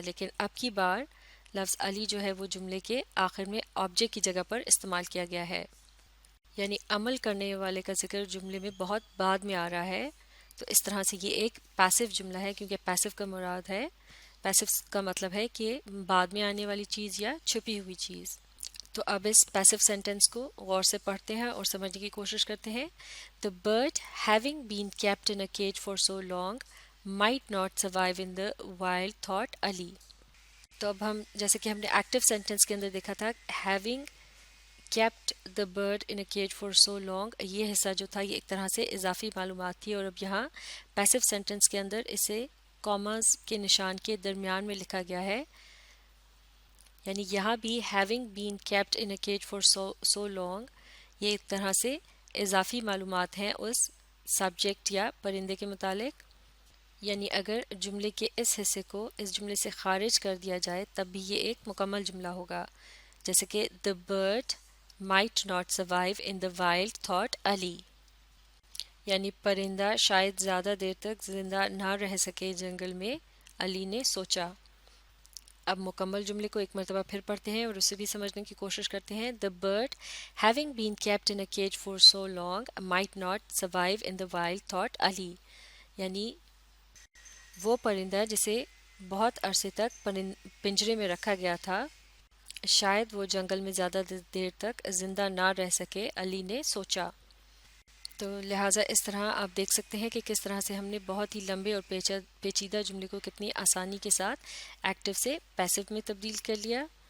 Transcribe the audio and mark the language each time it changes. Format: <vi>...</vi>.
<ur>لیکن اب کی بار لفظ علی جو ہے وہ جملے کے آخر میں آبجیکٹ کی جگہ پر استعمال کیا گیا ہے، یعنی عمل کرنے والے کا ذکر جملے میں بہت بعد میں آ رہا ہے. تو اس طرح سے یہ ایک پیسو جملہ ہے، کیونکہ پیسو کا مراد ہے، پیسو کا مطلب ہے کہ بعد میں آنے والی چیز یا چھپی ہوئی چیز. تو اب اس پیسو سینٹینس کو غور سے پڑھتے ہیں اور سمجھنے کی کوشش کرتے ہیں.</ur> <en>The bird having been kept in a cage for so long might not survive in the wild, thought Ali.</en> <ur>تو اب ہم جیسے کہ ہم نے ایکٹیو سینٹینس کے اندر دیکھا تھا</ur> <en>having kept the bird in a cage for so long،</en> <ur>یہ حصہ جو تھا یہ ایک طرح سے اضافی معلومات تھی، اور اب یہاں پیسو سینٹینس کے اندر اسے کاماز کے نشان کے درمیان میں لکھا گیا ہے، یعنی یہاں بھی</ur> <en>having been kept in a cage for so long</en> <ur>یہ ایک طرح سے اضافی معلومات ہیں اس سبجیکٹ یا پرندے کے متعلق. یعنی اگر جملے کے اس حصے کو اس جملے سے خارج کر دیا جائے تب بھی یہ ایک مکمل جملہ ہوگا، جیسے کہ</ur> <en>the bird might not survive in the wild, thought Ali.</en> <ur>یعنی پرندہ شاید زیادہ دیر تک زندہ نہ رہ سکے جنگل میں، علی نے سوچا. اب مکمل جملے کو ایک مرتبہ پھر پڑھتے ہیں اور اسے بھی سمجھنے کی کوشش کرتے ہیں.</ur> <en>The bird having been kept in a cage for so long might not survive in the wild, thought Ali.</en> <ur>یعنی وہ پرندہ جسے بہت عرصے تک پنجرے میں رکھا گیا تھا شاید وہ جنگل میں زیادہ دیر تک زندہ نہ رہ سکے، علی نے سوچا. تو لہٰذا اس طرح آپ دیکھ سکتے ہیں کہ کس طرح سے ہم نے بہت ہی لمبے اور پیچیدہ جملے کو کتنی آسانی کے ساتھ ایکٹیو سے پیسو میں تبدیل کر لیا.</ur>